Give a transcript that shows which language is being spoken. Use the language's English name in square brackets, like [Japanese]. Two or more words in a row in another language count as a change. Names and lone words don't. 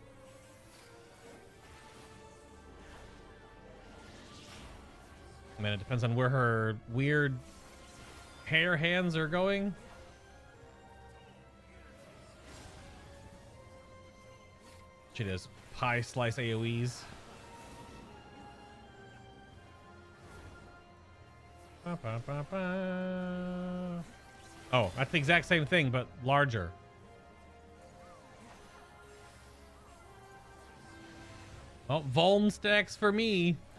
[English] I mean, it depends on where her weird hair hands are going. She does pie slice AoEs. Ba, ba, ba, ba. Oh, that's the exact same thing, but larger. Oh, Vuln stacks for me.